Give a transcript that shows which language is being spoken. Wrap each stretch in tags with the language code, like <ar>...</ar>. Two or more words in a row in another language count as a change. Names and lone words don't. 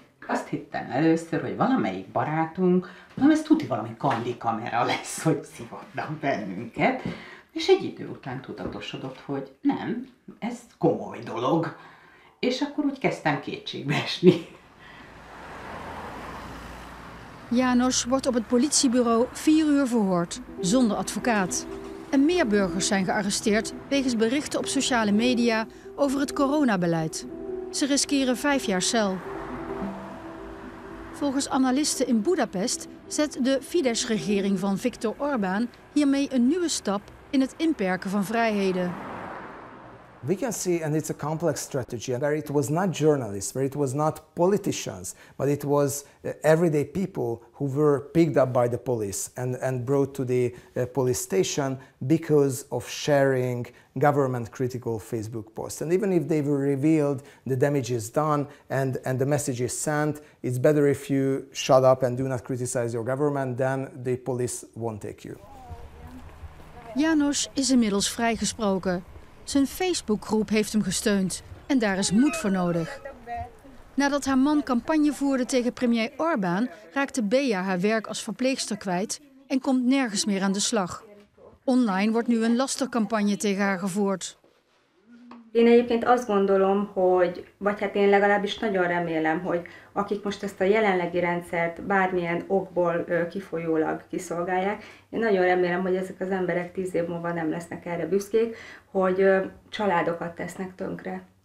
<hu>Azt hittem először, hogy valamelyik barátunk, hanem ez tuti valami kandikamera lesz, hogy szivatnak bennünket, és egy idő után tudatosodott, hogy nem, ez komoly dolog, és akkor úgy kezdtem kétségbe esni.</hu> <nl>János wordt op het politiebureau 4 uur verhoord, zonder advocaat. En meer burgers zijn gearresteerd wegens berichten op sociale media over het coronabeleid. Ze riskeren 5 jaar cel. Volgens analisten in Budapest zet de Fidesz-regering van Viktor Orbán hiermee een nieuwe stap in het inperken van vrijheden.</nl> <en>We can see, and it's a complex strategy, where it was not journalists, where it was not politicians, but it was everyday people who were picked up by the police and brought to the police station because of sharing government-critical Facebook posts. And even if they were revealed, the damage is done and the message is sent, it's better if you shut up and do not criticize your government, then the police won't take you.</en> <nl>János is inmiddels vrijgesproken. Zijn Facebookgroep heeft hem gesteund en daar is moed voor nodig. Nadat haar man campagne voerde tegen premier Orbán, raakte Bea haar werk als verpleegster kwijt en komt nergens meer aan de slag. Online wordt nu een lastercampagne tegen haar gevoerd.</nl> <hu>Én egyébként azt gondolom, hogy, vagy hát én legalábbis nagyon remélem, hogy akik most ezt a jelenlegi rendszert bármilyen okból kifolyólag kiszolgálják, én nagyon remélem, hogy ezek az emberek 10 év múlva nem lesznek erre büszkék, hogy családokat tesznek tönkre.</hu>